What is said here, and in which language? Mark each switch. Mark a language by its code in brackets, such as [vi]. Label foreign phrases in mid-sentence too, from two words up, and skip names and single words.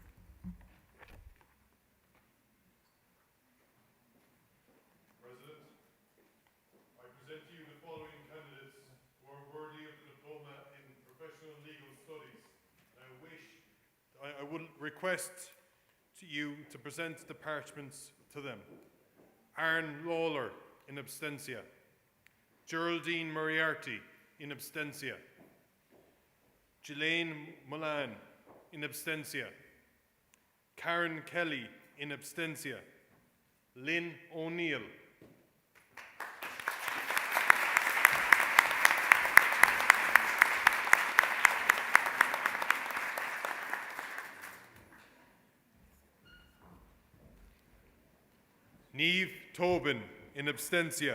[en] I would request to you to present the parchments to them. Aaron Lawler, in absentia. Geraldine Moriarty, in absentia. Ghislaine Mullane, in absentia. Karen Kelly, in absentia. Lynn O'Neill. Niamh Tobin, in absentia.